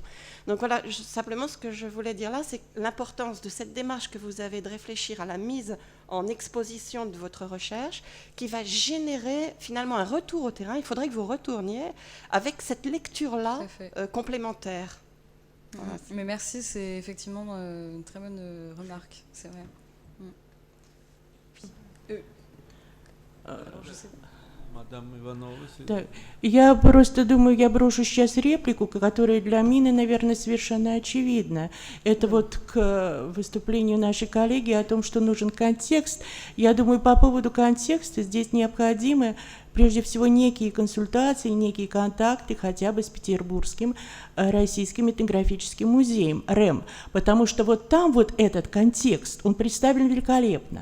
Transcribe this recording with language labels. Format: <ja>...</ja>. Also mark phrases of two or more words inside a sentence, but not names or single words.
<fr>Donc voilà, simplement ce que je voulais dire là, c'est l'importance de cette démarche que vous avez de réfléchir à la mise en exposition de votre recherche, qui va générer finalement un retour au terrain. Il faudrait que vous retourniez avec cette lecture-là complémentaire. Voilà. Mais merci, c'est effectivement une très bonne remarque, c'est vrai. Alors, je sais pas.</fr> <ru>Да. Я просто думаю, я брошу сейчас реплику, которая для Мины, наверное, совершенно очевидна. Это вот к выступлению нашей коллеги о том, что нужен контекст. Я думаю, по поводу контекста здесь необходимо прежде всего некие консультации, некие контакты хотя бы с Петербургским Российским этнографическим музеем, РЭМ, потому что вот там вот этот контекст, он представлен великолепно.</ru>